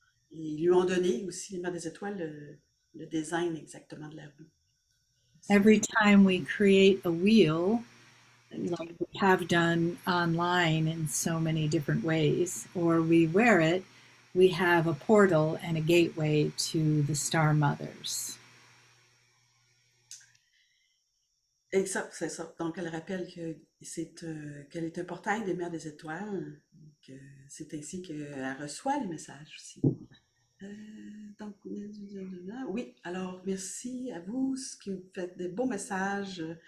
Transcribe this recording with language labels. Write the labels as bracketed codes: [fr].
[fr] Et ils lui ont donné aussi, les Mères des Étoiles, le design exactement de la roue. [en] Every time we create a wheel, like we have done online in so many different ways, or we wear it, we have a portal and a gateway to the Star Mothers. [fr] Et ça, c'est ça. Donc, elle rappelle que qu'elle est un portail des Mères des Étoiles. C'est ainsi qu'elle reçoit les messages aussi. Donc, oui, alors merci à vous qui me faites des beaux messages.